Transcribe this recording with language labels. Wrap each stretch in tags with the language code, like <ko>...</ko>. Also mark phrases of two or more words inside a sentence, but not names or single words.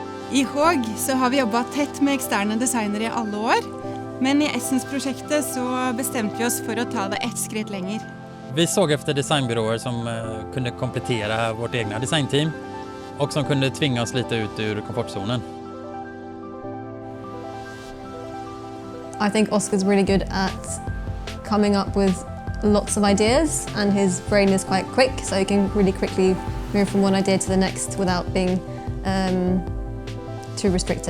<no>I HÅG så har vi jobbet tett med eksterne designere I alle år, men I Essence-projektet så bestemte vi oss for å ta det ett skritt lenger.</no> <sv>Vi såg efter designbyråer som kunde komplettera vårt egna designteam och som kunde tvinga oss lite ut ur komfortzonen.</sv> <en>I think Oscar's really good at coming up with lots of ideas, and his brain is quite quick, so he can really quickly move from one idea to the next without being too restricted.</en>